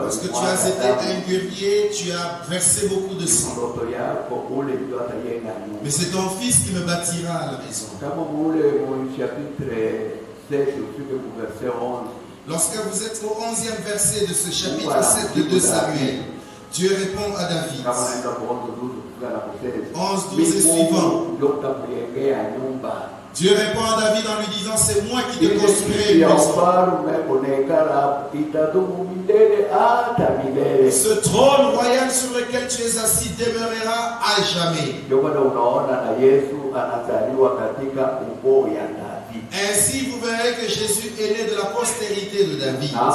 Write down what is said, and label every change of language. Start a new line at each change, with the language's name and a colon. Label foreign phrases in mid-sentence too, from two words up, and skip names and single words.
French: parce que tu as été un guerrier, tu as versé beaucoup de sang.
Swahili: Mtoto yako ule ndio atajenga nyumba.
French: Mais c'est ton fils qui me bâtira la maison.
Swahili: Kama mule mu chapitre 7 ufike ku verset 11.
French: Lorsque vous êtes au 11e verset de ce chapitre 7 de 2 Samuel, Dieu répond à David.
Swahili: Kama naenda kuanza 12 kufika na kusema
French: 11, 12 et suivant.
Swahili: ndio utakujengea nyumba.
French: Dieu répond à David en lui disant, c'est moi qui te construirai une maison. Ce trône royal sur lequel tu es assis demeurera à jamais. Ainsi, vous verrez que Jésus est né de la postérité de David.